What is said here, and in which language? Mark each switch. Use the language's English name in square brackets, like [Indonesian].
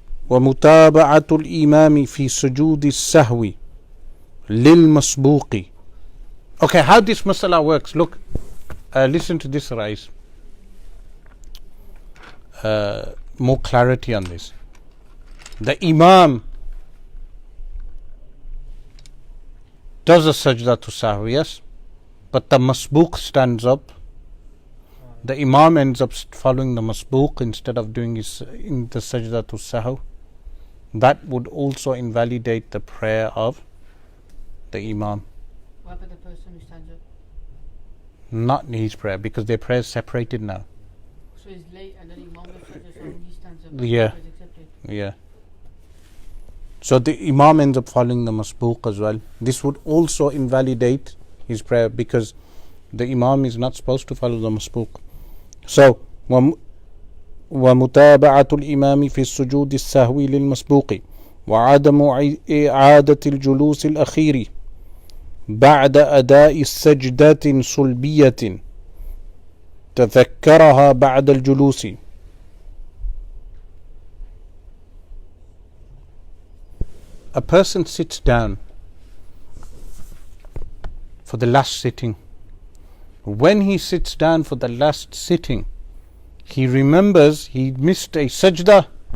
[Arabic] ومتابعة الإمام في سجود السهو للمسبوق. [English] Okay, how this masala works. Look, listen to this, Rais. More clarity on this. The Imam does a sajda to sahwi, yes, but the masbuq stands up. The Imam ends up following the masbuq instead of doing his in the sajda to sahwi. That would also invalidate the prayer of the Imam. What about the person who stands up? Not his prayer, because their prayer is separated now. So he's late and then Imam does sajda sahu and he stands up. Yeah. Is accepted. Yeah. So the Imam ends up following the masbuq as well. This would also invalidate his prayer because the Imam is not supposed to follow the masbuq. [Arabic] So ومتابعة الإمام في السجود السهوي للمسبوق وعدم إعادة الجلوس الأخير بعد أداء سجدة صلبية تذكرها بعد الجلوس. [English] A person sits down for the last sitting. When he sits down for the last sitting, he remembers he missed a sajda.